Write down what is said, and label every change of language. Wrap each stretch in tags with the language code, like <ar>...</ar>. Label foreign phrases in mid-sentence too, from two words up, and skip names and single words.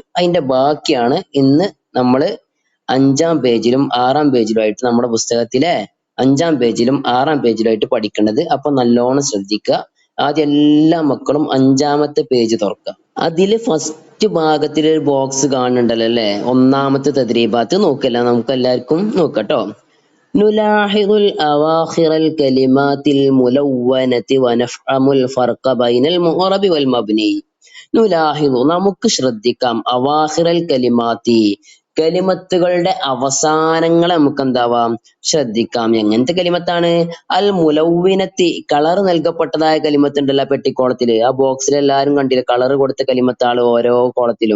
<ml>അതിന്റെ ബാക്കിയാണ് ഇന്ന് നമ്മൾ 5ാം പേജിലും 6ാം പേജിലുമായിട്ട് നമ്മുടെ പുസ്തകത്തിലെ 5ാം പേജിലും 6ാം പേജിലുമായിട്ട് പഠിക്കേണ്ടത്. അപ്പൊ നല്ലോണം ശ്രദ്ധിക്കുക. ആദ്യം എല്ലാ മക്കളും 5ാമത്തെ പേജ് തുറക്കുക. അതില് ഫസ്റ്റ് ഭാഗത്തിൽ ഒരു ബോക്സ് കാണുന്നുണ്ടല്ലോ അല്ലെ, 1ാമത്തെ തദ്രീബാത്ത് നോക്കല്ല, നമുക്ക് എല്ലാവർക്കും നോക്കട്ടോ.</ml> <ar>نلاحظ الأواخر الكلمات الملونة ونفهم الفرق بين المعرب والمبني.</ar> <ml>നുലാഹിദു നമുക്ക് ശ്രദ്ധിക്കാം,</ml> <ar>أواخر الكلمات</ar> <ml>കലിമത്തുകളുടെ അവസാനങ്ങളെ നമുക്ക് എന്താവാം ശ്രദ്ധിക്കാം. എങ്ങനത്തെ കലിമത്താണ്?</ml> <ar>الملونة</ar> <ml>കളർ നൽകപ്പെട്ടതായ കലിമത്ത് ഉണ്ടല്ലോ പെട്ടിക്കോളത്തില്, ആ ബോക്സിൽ എല്ലാരും കണ്ടില്ലേ കളർ കൊടുത്ത കലിമത്താണ് ഓരോ കോളത്തിലും.</ml>